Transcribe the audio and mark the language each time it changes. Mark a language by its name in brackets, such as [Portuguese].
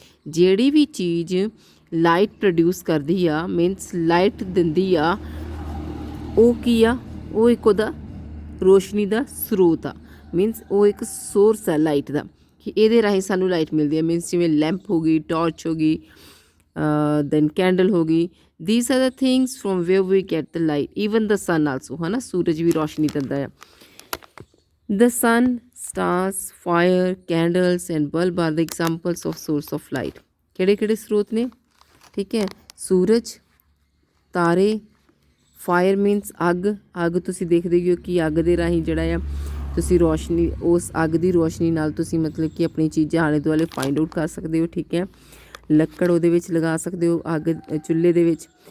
[Punjabi] ਜਿਹੜੀ ਵੀ ਚੀਜ਼ light produce ਕਰਦੀ ਆ, ਮੀਨਸ ਲਾਈਟ ਦਿੰਦੀ ਆ, ਉਹ ਕੀ ਆ? ਉਹ ਇੱਕ ਉਹਦਾ ਰੋਸ਼ਨੀ ਦਾ ਸਰੋਤ ਆ। ਮੀਨਸ ਉਹ ਇੱਕ ਸੋਰਸ ਆ ਲਾਈਟ ਦਾ ਕਿ ਇਹਦੇ ਰਾਹੀਂ ਸਾਨੂੰ ਲਾਈਟ ਮਿਲਦੀ ਹੈ। ਮੀਨਸ ਜਿਵੇਂ ਲੈਂਪ ਹੋ ਗਈ, ਟਾਰਚ ਹੋ ਗਈ, ਦੈਨ ਕੈਂਡਲ ਹੋ ਗਈ, [English] these are the things from where we get the light. Even the sun also, [Punjabi] है ना, सूरज भी रोशनी दिंदा है. [English] The sun, stars, fire, candles and bulb are the examples of source of light. [Punjabi] ਕਿਹੜੇ ਕਿਹੜੇ ਸਰੋਤ ਨੇ? ਠੀਕ ਹੈ, ਸੂਰਜ, ਤਾਰੇ, ਫਾਇਰ ਮੀਨਸ ਅੱਗ ਤੁਸੀਂ ਦੇਖਦੇ ਹੋ ਕਿ ਅੱਗ ਦੇ ਰਾਹੀਂ ਜਿਹੜਾ ਆ ਤੁਸੀਂ ਰੋਸ਼ਨੀ, ਉਸ ਅੱਗ ਦੀ ਰੋਸ਼ਨੀ ਨਾਲ ਤੁਸੀਂ ਮਤਲਬ ਕਿ ਆਪਣੀ ਚੀਜ਼ਾਂ ਆਲੇ ਦੁਆਲੇ ਫਾਈਂਡ ਆਊਟ ਕਰ ਸਕਦੇ ਹੋ. ਠੀਕ ਹੈ, ਲੱਕੜ ਉਹਦੇ ਵਿੱਚ ਲਗਾ ਸਕਦੇ ਹੋ ਅੱਗ ਚੁੱਲ੍ਹੇ ਦੇ ਵਿੱਚ.